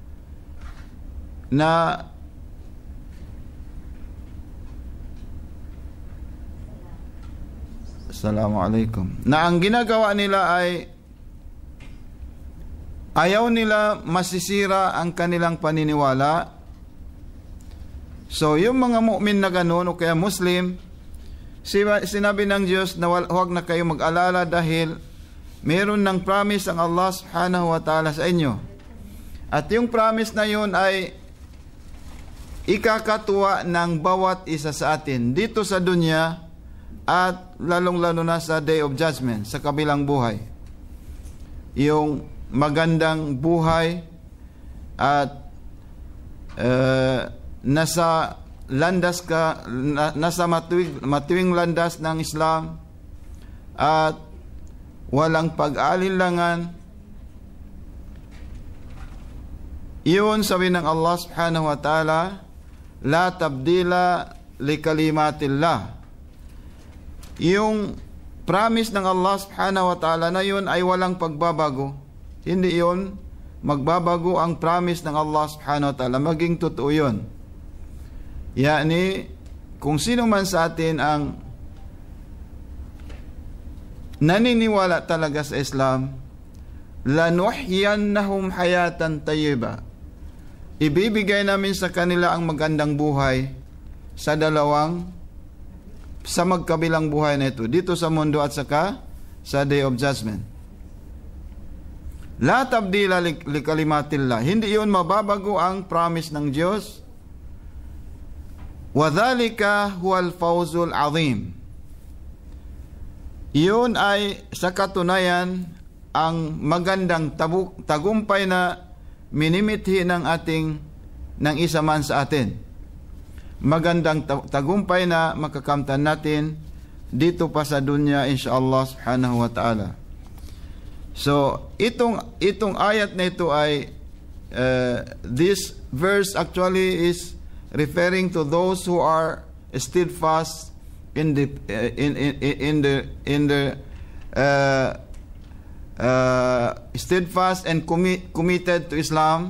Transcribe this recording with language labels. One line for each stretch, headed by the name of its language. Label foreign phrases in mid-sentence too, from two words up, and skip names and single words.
Filipino: na Assalamualaikum, na ang ginagawa nila ay ayaw nila masisira ang kanilang paniniwala. So, yung mga mu'min na ganun o kaya Muslim, sinabi ng Diyos na huwag na kayo mag-alala dahil meron ng promise ang Allah
Arabic: سبحانه وتعالى
Filipino: sa inyo. At yung promise na yun ay ikakatuwa ng bawat isa sa atin dito sa dunya at lalong-lalo na sa
English: Day of Judgment,
Filipino: sa kabilang buhay. Yung magandang buhay at nasa landas ka, nasa matuwing landas ng Islam at walang pag-aalinlangan, iyon sabi ng Allah
Arabic: سبحانه وتعالى, لا تبديل لكلمات الله.
Filipino: Yung promise ng Allah
Arabic: سبحانه وتعالى
Filipino: na yun ay walang pagbabago. Hindi yun magbabago ang promise ng Allah
Arabic: سبحانه وتعالى.
Filipino: Maging totoo yun. Yani, kung sino man sa atin ang naniniwala talaga sa Islam,
Arabic: لنحيينهم حياة طيبة.
Filipino: Ibibigay namin sa kanila ang magandang buhay sa magkabilang buhay na ito, dito sa mundo at saka sa
English: Day of Judgment.
Arabic: لا تبديل لكلمات الله.
Filipino: Hindi yun mababago ang promise ng Diyos.
Arabic: وذلك هو الفوز العظيم.
Filipino: Yun ay sa katunayan ang magandang tagumpay na minimithi ng isa man sa atin. Magandang tagumpay na makakamtan natin dito pa sa dunya,
Arabic: إن شاء الله سبحانه وتعالى.
English: So,
Filipino: itong ayat na ito ay
English: this verse actually is referring to those who are steadfast in the steadfast and committed to Islam.